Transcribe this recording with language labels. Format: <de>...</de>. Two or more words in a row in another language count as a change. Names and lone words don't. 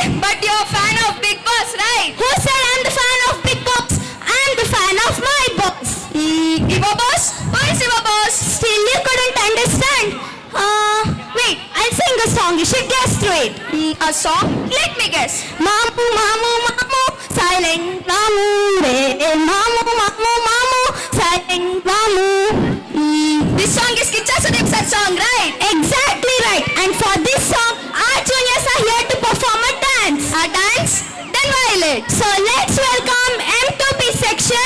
<en>But you're a fan of Big Boss, right? Who said I'm the fan of Big Boss? I'm the fan of my boss. Iva Boss? Who is Iva Boss? Still you couldn't understand? Wait, I'll sing a song. You should guess through it. A song? Let me guess. Mamu, mamu, mamu, silent mamu, re, mamu, mamu, mamu, silent mamu. This song is Kicha Sudeep sir's song, right? Exactly right. And for this song, our juniors are here to perform a dance. A dance? Then violate. So let's welcome M2P section</en>